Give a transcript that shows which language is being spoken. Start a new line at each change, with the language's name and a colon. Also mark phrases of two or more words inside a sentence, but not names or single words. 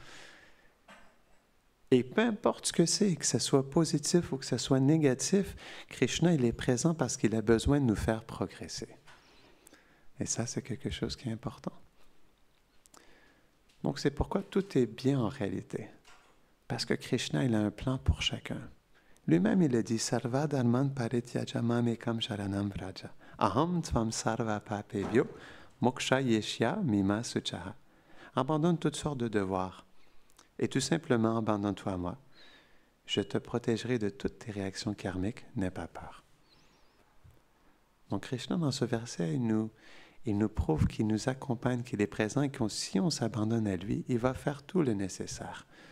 French: Et peu importe ce que c'est, que ce soit positif ou que ce soit négatif, Krishna, il est présent parce qu'il a besoin de nous faire progresser. Et ça, c'est quelque chose qui est important. Donc, c'est pourquoi tout est bien en réalité. Parce que Krishna, il a un plan pour chacun. Lui-même, il a dit,
Sanskrit: सर्वधर्मान् परित्यज्य मामेकं शरणं व्रज. अहं त्वां सर्वपापेभ्यो मोक्षयिष्यामि मा शुचः.
French: Abandonne toutes sortes de devoirs. Et tout simplement, abandonne-toi à moi. Je te protégerai de toutes tes réactions karmiques, n'aie pas peur. Donc, Krishna, dans ce verset, il nous prouve qu'il nous accompagne, qu'il est présent et que si on s'abandonne à lui, il va faire tout le nécessaire.